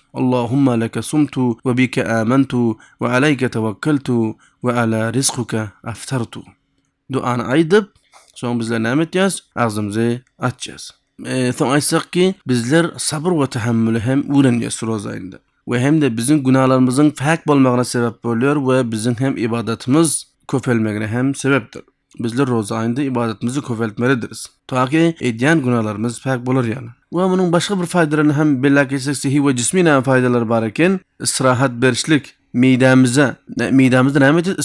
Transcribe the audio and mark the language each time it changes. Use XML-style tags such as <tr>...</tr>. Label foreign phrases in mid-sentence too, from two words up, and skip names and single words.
<ar>اللهم لك صمت وبك آمنت وعليك توكلت وعلى رزقك أفطرت.</ar> <tr>Duanı aydıp son bizler ne edeceğiz? Ağzımızı açacağız. Son aytsak ki bizler sabır ve tahammülü hem öğreniyoruz rozayında. Ve hem de bizim günahlarımızın fak bolmagına sebep oluyor ve bizim hem ibadetimiz köpelmegine hem sebeptir.</tr> <tk>Bizler roza aýynda ibadetimizi köpeltmelidiriz. Taaki edýän günahlarymyz pak bolar ýaly. We munyň başga bir faýdalaryny hem bellek etsek sihi we jismi näme faýdalary bar eken, istirahat berişlik, midämize näme edýär?</tk>